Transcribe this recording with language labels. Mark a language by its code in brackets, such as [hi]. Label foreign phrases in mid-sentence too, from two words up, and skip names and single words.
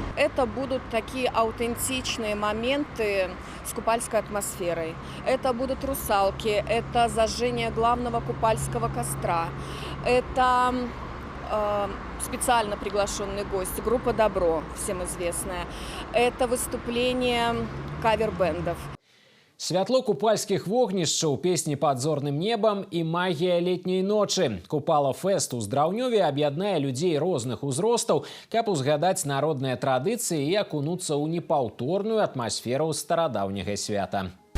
[ru] Это будут такие аутентичные моменты с купальской атмосферой. Это будут русалки, это зажжение главного купальского костра, это специально приглашенный гость, группа «Добро», всем известная, это выступление кавер-бэндов. [be] Святло купальскіх вогнішчаў, песні пад зорным небам і магія летняй ночы. Купала-фэст у Здраўнёве аб'яднае людзей розных узростаў, каб узгадаць народныя традыцыі і акунуцца ў непаўторную атмасферу старадаўняга свята.